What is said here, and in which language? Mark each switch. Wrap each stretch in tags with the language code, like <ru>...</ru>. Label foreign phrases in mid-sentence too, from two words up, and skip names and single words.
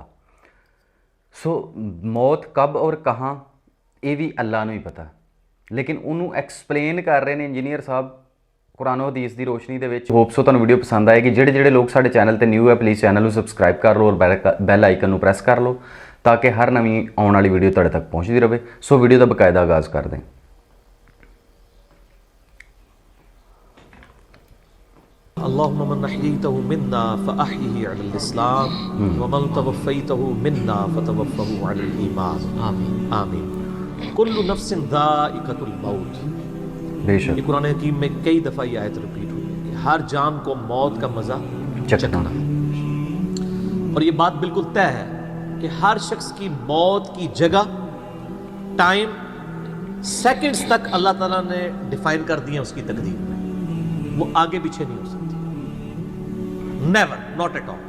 <pa>ਸੋ ਮੌਤ</pa> <ur>کب اور کہاں</ur> <pa>ਇਹ ਵੀ ਅੱਲਾ ਨੂੰ ਹੀ ਪਤਾ, ਲੇਕਿਨ ਉਹਨੂੰ ਐਕਸਪਲੇਨ ਕਰ ਰਹੇ ਨੇ ਇੰਜੀਨੀਅਰ ਸਾਹਿਬ ਕੁਰਾਨੋ ਹਦੀਸ ਦੀ ਰੋਸ਼ਨੀ ਦੇ ਵਿੱਚ।</pa> <en>hope so</en> <pa>ਤੁਹਾਨੂੰ ਵੀਡੀਓ ਪਸੰਦ ਆਏਗੀ। ਜਿਹੜੇ ਲੋਕ ਸਾਡੇ ਚੈਨਲ ਤੇ ਨਿਊ ਹੈ ਪਲੀਜ਼ ਚੈਨਲ ਨੂੰ ਸਬਸਕ੍ਰਾਈਬ ਕਰ ਲਓ ਔਰ</pa> <en>bell icon</en> <pa>ਨੂੰ ਪ੍ਰੈਸ ਕਰ ਲਓ ਤਾਂ ਕਿ ਹਰ ਨਵੀਂ ਆਉਣ ਵਾਲੀ ਵੀਡੀਓ ਤੁਹਾਡੇ ਤੱਕ ਪਹੁੰਚਦੀ ਰਹੇ। ਸੋ ਵੀਡੀਓ ਦਾ ਬਕਾਇਦਾ ਆਗਾਜ਼ ਕਰਦੇ ਹਾਂ।</pa> <ar>اللهم من أحييته منا فأحيه على الإسلام ومن توفيته منا فتوفه على الإيمان آمين كل نفس ذائقة الموت۔ بے</ar> <ur>قرآن حکیم میں کئی دفعہ یہ آیت ریپیٹ ہوئی ہے کہ ہر جان کو موت کا مزہ چکھنا ہے، اور یہ بات بالکل طے ہے کہ ہر شخص کی موت کی جگہ،</ur> <en>time, seconds</en> <ur>تک اللہ تعالیٰ نے ڈیفائن کر دی ہے اس کی تقدیر میں، وہ آگے پیچھے نہیں ہو سکتی،</ur> <en>never, not at all.</en>